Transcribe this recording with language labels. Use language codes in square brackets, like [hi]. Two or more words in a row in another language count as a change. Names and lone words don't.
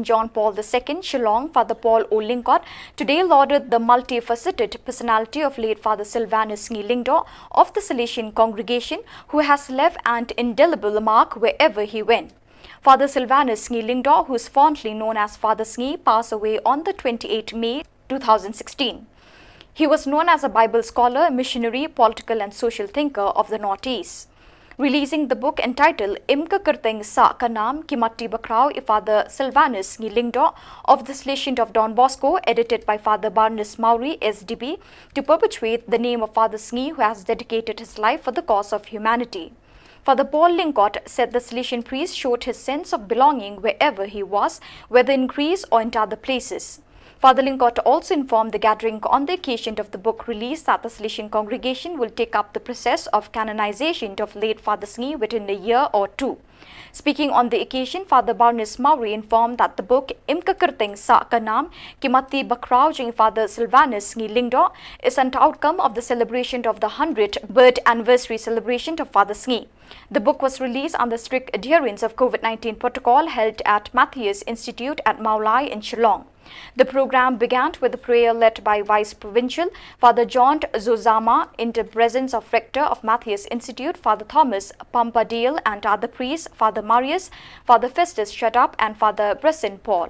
[en] John Paul II, Shillong, Father Paul O. Lingcott, today lauded the multifaceted personality of late Father Silvanus Ngi Lingdo of the Salesian congregation, who has left an indelible mark wherever he went. Father Silvanus Ngi Lingdo, who is fondly known as Father Ngi, passed away on the 28th May 2016. He was known as a Bible scholar, missionary, political and social thinker of the Northeast. Releasing the book entitled Imka Kirteng Sa Ka Naam Kimatti Bakrao I Father Silvanus Ngi Lingdo of the Salesian of Don Bosco, edited by Father Barnes Maury, SDB, to perpetuate the name of Father Ngi, who has dedicated his life for the cause of humanity. Father Paul Lingcott said the Salesian priest showed his sense of belonging wherever he was, whether in Greece or in other places. Father Lingcott also informed the gathering on the occasion of the book release that the Salesian congregation will take up the process of canonization of late Father Ngi within a year or two. Speaking on the occasion, Father Barnes Maury informed that the book Imka Kirteng Sa Ka Naam Kimatti Bakrao Jing Father Silvanus Ngi Lingdo is an outcome of the celebration of the 100th birth anniversary celebration of Father Ngi. The book was released under strict adherence of COVID-19 protocol held at Matthias Institute at Meghalaya in Shillong. The program began with a prayer led by Vice Provincial Father John Zozama in the presence of Rector of Matthias Institute, Father Thomas Pampadale, and other priests, Father Marius, Father Festus Shadap, and Father Bresson Paul.